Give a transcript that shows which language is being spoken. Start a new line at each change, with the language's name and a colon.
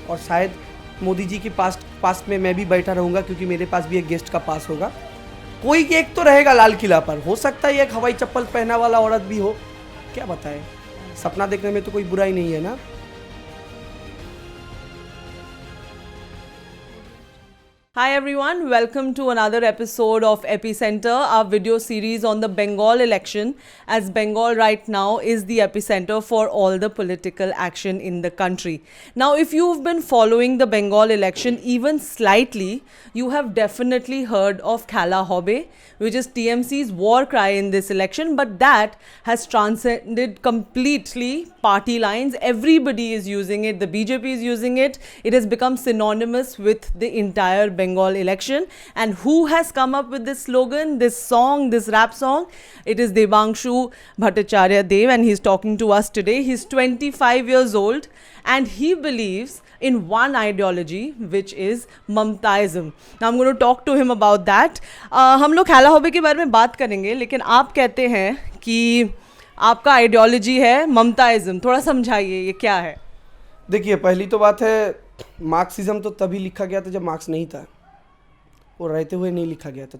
Hindi: और शायद मोदी जी के पास में मैं भी बैठा रहूँगा, क्योंकि मेरे पास भी एक गेस्ट का पास होगा। कोई एक तो रहेगा लाल किला पर, हो सकता है एक हवाई चप्पल पहना वाला औरत भी हो, क्या बताए। सपना देखने में तो कोई बुराई नहीं है ना।
English: Hi everyone, welcome to another episode of Epicenter, our video series on the Bengal election, as Bengal right now is the epicenter for all the political action in the country. Now, if you've been following the Bengal election even slightly, you have definitely heard of Khala Hobe, which is TMC's war cry in this election, but that has transcended completely party lines. Everybody is using it, the BJP is using it. It has become synonymous with the entire Bengal election. And who has come up with this slogan, this song, this rap song? It is Devanshu Bhattacharya Dev, and he's talking to us today. He's 25 years old and he believes in one ideology, which is Mamtaism. Now I'm going to talk to him about that.
Hindi: हम लोग खाला होबे के बारे में बात करेंगे, लेकिन आप कहते हैं कि आपका आइडियोलॉजी है ममताइज्म। थोड़ा समझाइए ये क्या है। देखिए, पहली तो बात है, मार्क्सिज्म तो तभी लिखा गया था जब मार्क्स नहीं था, वो रहते हुए नहीं लिखा गया था।